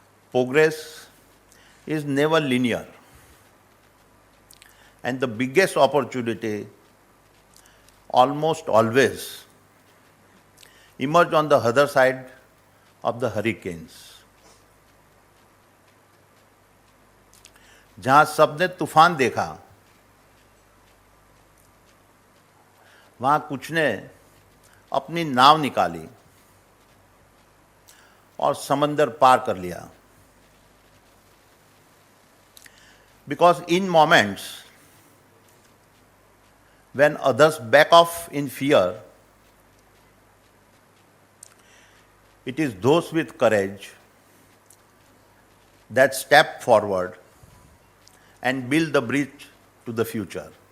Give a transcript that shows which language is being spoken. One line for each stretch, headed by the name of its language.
English: Progress is never linear, and the biggest opportunity almost always emerge on the other side of the hurricanes.
Hindi: जहां सबने तूफान देखा, वहां कुछ ने अपनी नाव निकाली और समंदर पार कर लिया.
English: Because in moments when others back off in fear, it is those with courage that step forward and build the bridge to the future.